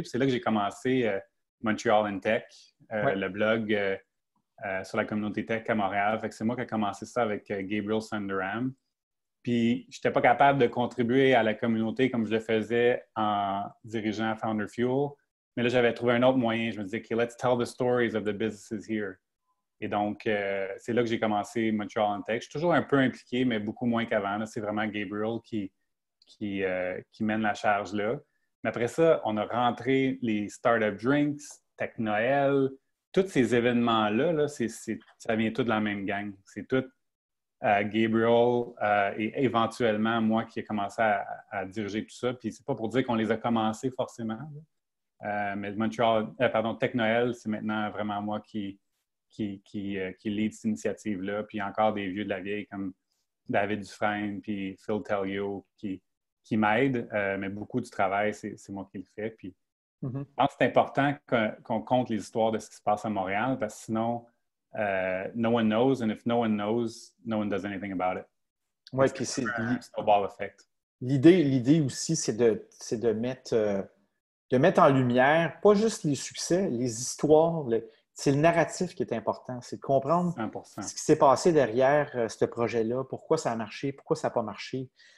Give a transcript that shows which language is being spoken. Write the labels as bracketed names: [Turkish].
[French] Puis c'est là que j'ai commencé Montreal in Tech, le blog sur la communauté tech à Montréal. Fait que c'est moi qui ai commencé ça avec Gabriel Sundaram. Puis je n'étais pas capable de contribuer à la communauté comme je le faisais en dirigeant Founder Fuel. Mais là, j'avais trouvé un autre moyen. Je me disais, OK, [English] let's tell the stories of the businesses here. [French] Et donc, c'est là que j'ai commencé Montreal in Tech. Je suis toujours un peu impliqué, mais beaucoup moins qu'avant. C'est vraiment Gabriel qui mène la charge là. Mais après ça, on a rentré les Startup Drinks, Tech Noël, tous ces événements-là, ça vient tout de la même gang. C'est tout Gabriel et éventuellement moi qui ai commencé à diriger tout ça. Puis c'est pas pour dire qu'on les a commencés forcément. Mais Tech Noël, c'est maintenant vraiment moi qui lead cette initiative-là. Puis il y a encore des vieux de la vieille comme David Dufresne puis Phil Tellio qui m'aident. Mais beaucoup du travail, c'est moi qui le fais. Puis je pense que c'est important qu'on compte les histoires de ce qui se passe à Montréal parce que sinon, [English] no one knows. And if no one knows, no one does anything about it. [French] Oui, puis c'est [English] un snowball effect. [French] L'idée aussi, c'est de mettre en lumière, pas juste les succès, les histoires, c'est le narratif qui est important. C'est de comprendre 100%. Ce qui s'est passé derrière ce projet-là, pourquoi ça a marché, pourquoi ça n'a pas marché.